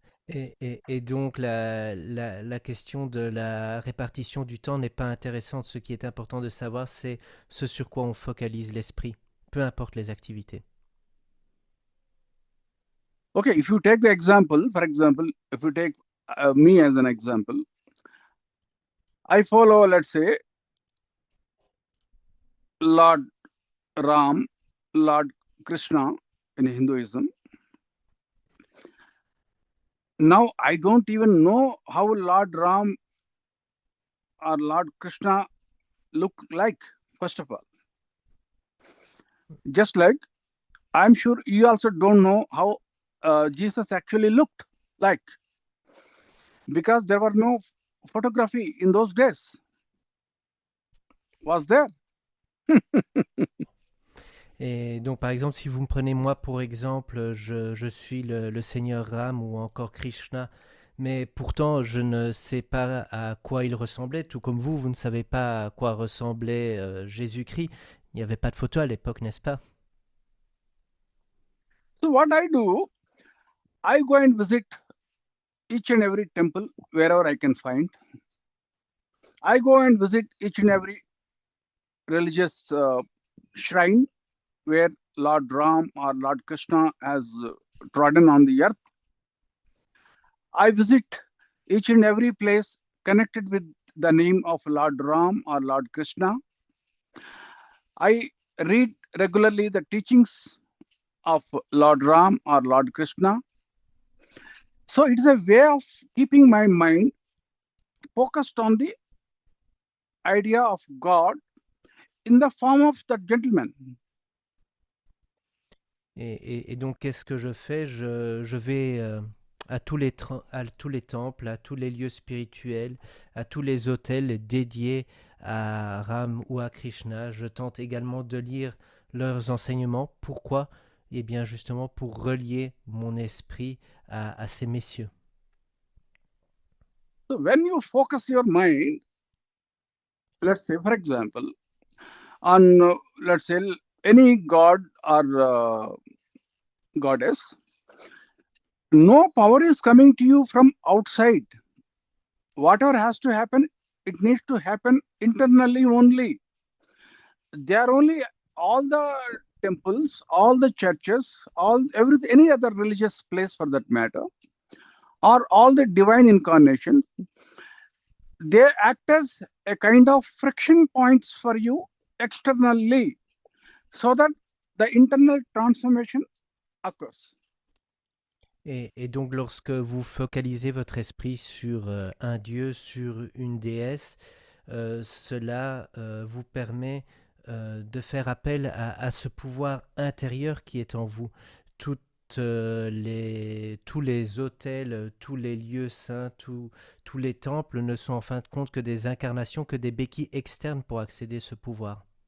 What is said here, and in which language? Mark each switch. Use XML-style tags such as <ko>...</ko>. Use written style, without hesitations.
<fr>Et donc la question de la répartition du temps n'est pas intéressante. Ce qui est important de savoir, c'est ce sur quoi on focalise l'esprit, peu importe les activités.</fr> <en>okay. If you take the example, for example, if you take me as an example, I follow, let's say, Lord Ram, Lord Krishna in Hinduism. Now I don't even know how Lord Ram or Lord Krishna look like, first of all. Just like I'm sure you also don't know how Jesus actually looked like, because there were no photography in those days. Was there?</en> <fr>Et donc, par exemple, si vous me prenez moi pour exemple, je suis le Seigneur Ram ou encore Krishna, mais pourtant je ne sais pas à quoi il ressemblait, tout comme vous, vous ne savez pas à quoi ressemblait Jésus-Christ. Il n'y avait pas de photo à l'époque, n'est-ce pas?</fr> <en>So what I do, I go and visit each and every temple wherever I can find. I go and visit each and every religious shrine where Lord Ram or Lord Krishna has trodden on the earth. I visit each and every place connected with the name of Lord Ram or Lord Krishna. I read regularly the teachings of Lord Ram or Lord Krishna. So it is a way of keeping my mind focused on the idea of God in the form of the gentleman.</en> <fr>Et donc, qu'est-ce que je fais? Je vais à tous à tous les temples, à tous les lieux spirituels, à tous les hôtels dédiés à Ram ou à Krishna. Je tente également de lire leurs enseignements. Pourquoi? Eh bien, justement, pour relier mon esprit à ces messieurs.</fr> <en>So when you focus your mind, let's say, for example, on, let's say, any god or goddess, no power is coming to you from outside. Whatever has to happen, it needs to happen internally only. They are only all the temples, all the churches, everything, any other religious place for that matter, or all the divine incarnation, they act as a kind of friction points for you externally, so that the internal transformation occurs.</en> <fr>Et donc, lorsque vous focalisez votre esprit sur un dieu, sur une déesse, cela vous permet de faire appel à ce pouvoir intérieur qui est en vous. Tous les autels, tous les lieux saints, tous les temples ne sont en fin de compte que des incarnations, que des béquilles externes pour accéder à ce pouvoir.</fr>